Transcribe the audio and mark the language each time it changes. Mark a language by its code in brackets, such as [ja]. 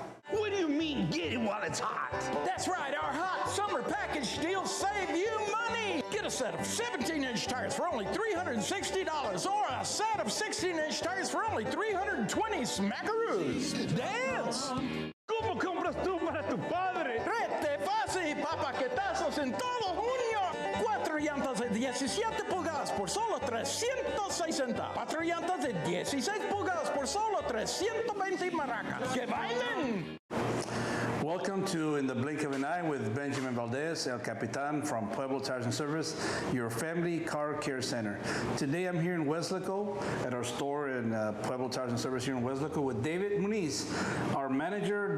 [en] What do you mean get it while it's hot? That's right, our hot summer package deals save you money. Get a set of 17-inch tires for only $360 or a set of 16-inch tires for only $320 smackaroos. Dance! [es] ¿Cómo compras tú para tu padre? Rete fácil, papaquetazos en todo junio. 4 llantas de 17 pulgadas por solo $360. 4 llantas de 16 pulgadas por solo $320 maracas. ¡Que bailen! [en] Welcome to In the Blink of an Eye with Benjamin Valdez, El Capitan from Pueblo Tires and Service, your family car care center. Today I'm here in Weslaco at our store in Pueblo Tires and Service here in Weslaco with David Muniz, our manager.